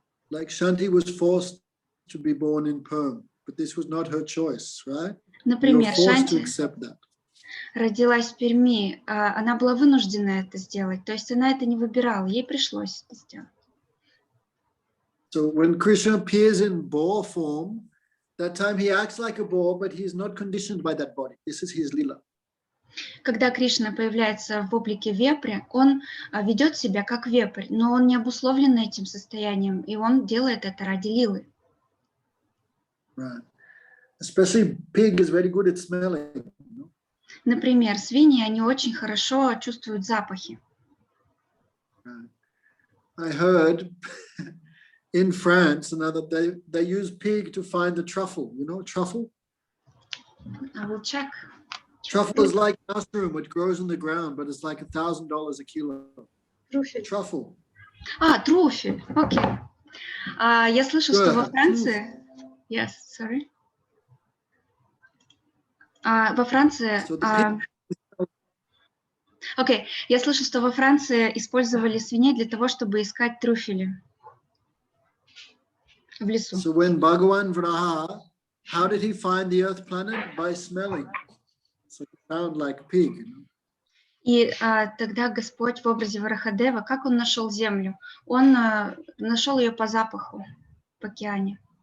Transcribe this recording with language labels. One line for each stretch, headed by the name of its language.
English: Like Shanti was forced to be born in Perm, but this was not her choice, right?
Russian: Например, Шанти Шанти родилась в Перми, она была вынуждена это сделать, то есть она это не выбирала, ей пришлось это сделать.
English: So when Krishna appears in boar form, that time he acts like a boar, but he is not conditioned by that body. This is his lila.
Russian: Когда Кришна появляется в облике вепря, он ведет себя как вепрь, но он не обусловлен этим состоянием, и он делает это ради лилы.
English: Right. Especially pig is very good at smelling.
Russian: Например, свиньи, они очень хорошо чувствуют запахи.
English: Right. I heard in France they use pig to find the truffle. You know truffle? I will check. Truffle is like mushroom, it grows in the ground, but it's like $1,000 a kilo.
Russian: Трюфель.
English: Truffle.
Russian: Трюфель, окей. Я слышу, что во Франции...
English: Yes, sorry.
Russian: Во Франции... Окей, я слышу, что во Франции использовали свиней для того, чтобы искать трюфели в лесу.
English: So when Bhagavan Vraha, how did he find the earth planet? By smelling. So he found like pig. You know?
Russian: И тогда Господь в образе Варахадева, как он нашел землю? Он нашел ее по запаху в океане.